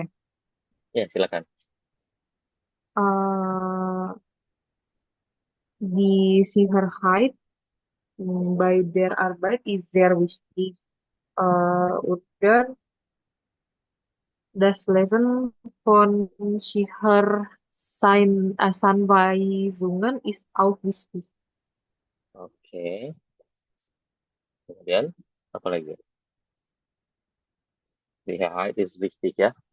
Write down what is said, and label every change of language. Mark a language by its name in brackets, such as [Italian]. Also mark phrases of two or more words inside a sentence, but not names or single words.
[Indonesian] Ya, silakan. [German] Eh, die Sicherheit bei der Arbeit ist sehr wichtig. Oder das Lesen von Sicherheitsanweisungen ist auch wichtig. [Indonesian] Oke. Kemudian, apa lagi? [German] Sicherheit is wichtig ya.